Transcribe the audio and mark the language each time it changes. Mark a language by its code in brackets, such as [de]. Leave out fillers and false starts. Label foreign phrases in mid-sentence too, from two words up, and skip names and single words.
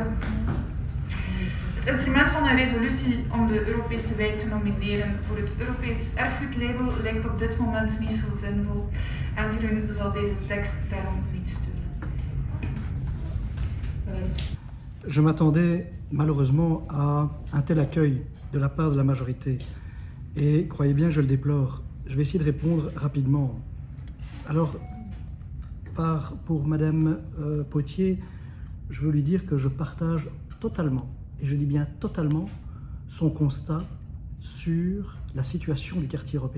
[nl] Het instrument van een resolutie om de Europese wijk te nomineren voor het Europees erfgoedlabel lijkt op dit moment niet zo zinvol en Groen zal deze tekst daarom niet steunen. [fr] Je m'attendais malheureusement à un tel accueil de la part de la majorité et croyez bien, je le déplore. Je vais essayer de répondre rapidement. Alors, pour Madame Potier, je veux lui dire que je partage totalement, et je dis bien totalement, son constat sur la situation du quartier européen.